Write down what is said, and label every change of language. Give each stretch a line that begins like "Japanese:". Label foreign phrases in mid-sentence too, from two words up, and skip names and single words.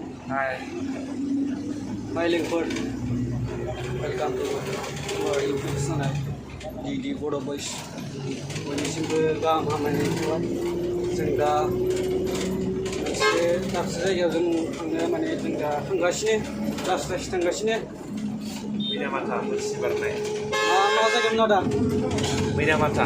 English: Hi. Hi, Lingford. Welcome to our YouTube channel Dd Bodo Boys.
Bodo: Bयनिसिमबो गाहाम हामलायनाय थाबाय। जों दा मोनसे दाबसे जायगायाव जों थांनो माने जों दा थांगासिनो लासै थांगासिनो। Minamata Sibarnai. मा जायगायाव दं दा? Minamata.